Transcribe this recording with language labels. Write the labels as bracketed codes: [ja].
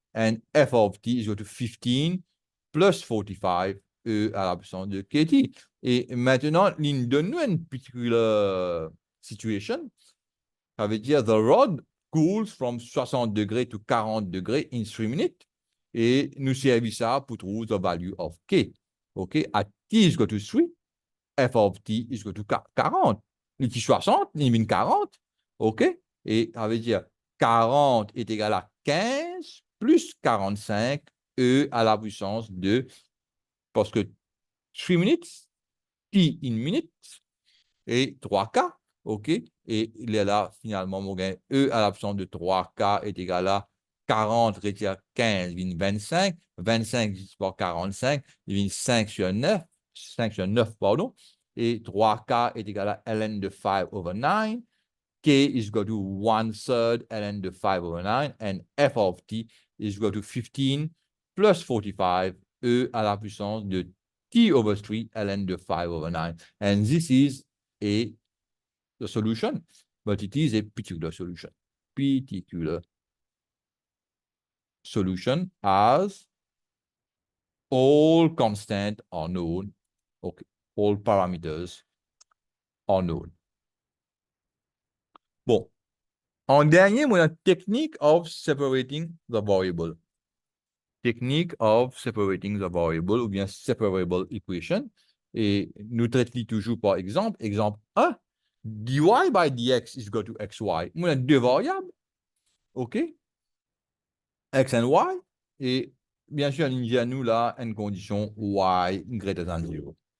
[en] And f of t is equal to 15 plus 45 [fr] e à la puissance de [en] kt. [fr] Et maintenant, il donne une particular situation. Ça veut dire [en] the rod cools from 60 degrés to 40 degrés in 3 minutes. [fr] Et nous servons ça pour trouver [en] the value of k. OK? At t is equal to 3, f of t is equal to 40. [fr] Il dit 60, il dit 40. OK? Et ça veut dire 40 est égal à 15 plus 45 e à la puissance de, parce que 3 minutes, t in minutes, et 3K, OK? Et il est là, finalement, mon gain, E à l'absence de 3K est égal à 40 retire 15, il vient 25, 25 divisé par 45, il vient 5 sur 9, 5 sur 9, pardon, et 3K est égal à ln de 5 over 9, [en] K is equal to 1/3 ln de 5 over 9, and f of t is equal to 15 plus 45, [fr] E à la puissance de t over 3 ln de 5 over 9. [en] And this is the solution, but it is a particular solution. Particular solution as all constants are known. Okay, all parameters are known. [fr] Bon. En dernier, on a [en] technique of separating the variable. technique of separating the variable [fr] ou bien [en] separable equation. [fr] Et nous traitons toujours par exemple. [en] Exemple 1, dy by dx is equal to xy. [fr] On a deux variables, OK? X and y. Et bien sûr, il y a nous là une condition y greater than 0.